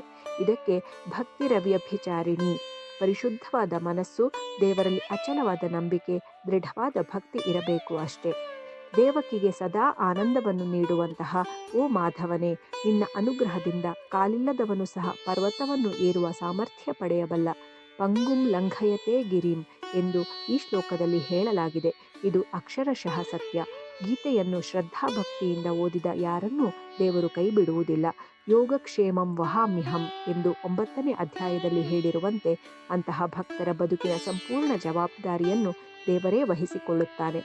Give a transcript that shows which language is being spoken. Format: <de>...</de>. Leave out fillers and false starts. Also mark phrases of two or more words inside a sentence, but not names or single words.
<kn>ಇದಕ್ಕೆ ಭಕ್ತಿ ರವ್ಯಭಿಚಾರಿಣಿ, ಪರಿಶುದ್ಧವಾದ ಮನಸ್ಸು, ದೇವರಲ್ಲಿ ಅಚಲವಾದ ನಂಬಿಕೆ, ದೃಢವಾದ ಭಕ್ತಿ ಇರಬೇಕು ಅಷ್ಟೇ. ದೇವಕಿಗೆ ಸದಾ ಆನಂದವನ್ನು ನೀಡುವಂತಹ ಓ ಮಾಧವನೇ, ನಿನ್ನ ಅನುಗ್ರಹದಿಂದ ಕಾಲಿಲ್ಲದವನು ಸಹ ಪರ್ವತವನ್ನು ಏರುವ ಸಾಮರ್ಥ್ಯ ಪಡೆಯಬಲ್ಲ.</kn> <sa>ಪಂಗುಂ ಲಂಘಯತೆ ಗಿರಿಂ</sa> <kn>ಎಂದು ಈ ಶ್ಲೋಕದಲ್ಲಿ ಹೇಳಲಾಗಿದೆ. ಇದು ಅಕ್ಷರಶಃ ಸತ್ಯ. ಗೀತೆಯನ್ನು ಶ್ರದ್ಧಾಭಕ್ತಿಯಿಂದ ಓದಿದ ಯಾರನ್ನೂ ದೇವರು ಕೈ ಬಿಡುವುದಿಲ್ಲ.</kn> <sa>ಯೋಗಕ್ಷೇಮಂ ವಹಾಮ್ಯಹಂ</sa> <kn>ಎಂದು 9ನೇ ಅಧ್ಯಾಯದಲ್ಲಿ ಹೇಳಿರುವಂತೆ ಅಂತಹ ಭಕ್ತರ ಬದುಕಿನ ಸಂಪೂರ್ಣ ಜವಾಬ್ದಾರಿಯನ್ನು ದೇವರೇ ವಹಿಸಿಕೊಳ್ಳುತ್ತಾನೆ.</kn>